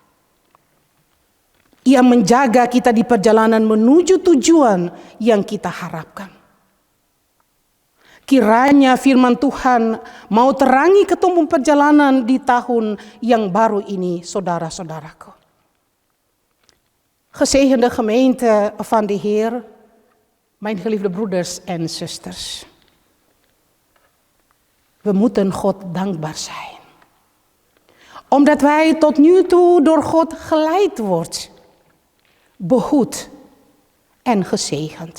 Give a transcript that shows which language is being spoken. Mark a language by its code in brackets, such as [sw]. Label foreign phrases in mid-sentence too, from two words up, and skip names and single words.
[id] Ia menjaga kita di perjalanan menuju tujuan yang kita harapkan. Kiranya firman Tuhan mau terangi ketumpung perjalanan di tahun yang baru ini, saudara-saudaraku. [nl] Gezegende gemeente van de Heer, mijn geliefde broeders en zusters. We moeten God dankbaar zijn. Omdat wij tot nu toe door God geleid worden, behoed en gezegend.